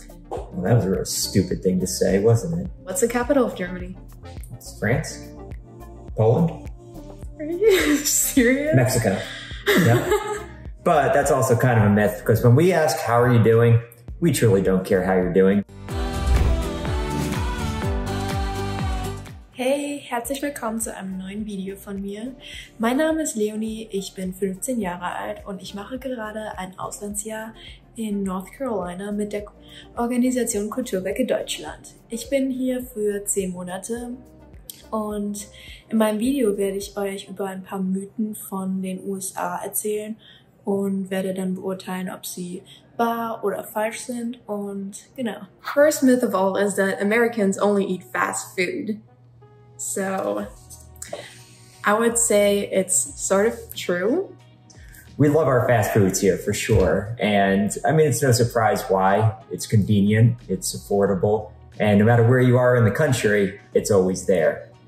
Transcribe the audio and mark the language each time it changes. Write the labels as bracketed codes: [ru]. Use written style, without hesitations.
[en] Well, that was a real stupid thing to say, wasn't it? What's the capital of Germany? It's France? Poland? Are you serious? Mexico. Yeah. But that's also kind of a myth, because when we ask, how are you doing? We truly don't care how you're doing. [de] Hey, herzlich willkommen zu einem neuen Video von mir. Mein Name ist Leonie, ich bin 15 Jahre alt und ich mache gerade ein Auslandsjahr in North Carolina mit der Organisation Kulturwecke Deutschland. Ich bin hier für 10 Monate und in meinem Video werde ich euch über ein paar Mythen von den USA erzählen und werde dann beurteilen, ob sie wahr oder falsch sind und genau. [en] First myth of all is that Americans only eat fast food. So I would say it's sort of true. We love our fast foods here for sure. And I mean, it's no surprise why. It's convenient, it's affordable, and no matter where you are in the country, it's always there.